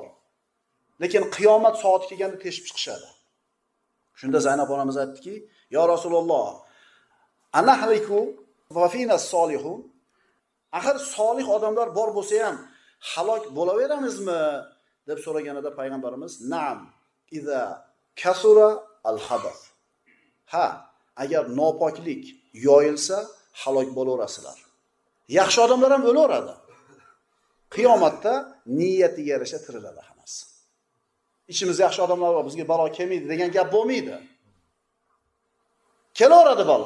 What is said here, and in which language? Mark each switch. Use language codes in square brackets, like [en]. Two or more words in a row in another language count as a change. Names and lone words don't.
[uz] Lekin qiyomat soati kelganda teshib chiqishadi. Shunda Zaynab onamiz aytdiki, [ar] "يا رسول الله، أنهلك وفينا الصالحون." [uz] Axir solih odamlar bor bo'lsa ham halok bo'laveramizmi deb so'raganida payg'ambarimiz, [ar] "نعم، إذا كثر الخبث." [uz] Ha, agar nopoklik yoyilsa halok bo'laverasizlar. Yaxshi odamlar ham o'laveradi. Qiyomatda niyatiga yarasha tiriladi hammasi. İçimizde yaxshi odamlar bor, bizga balo kelmaydi degan gap bo'lmaydi. Kelaveradi balo.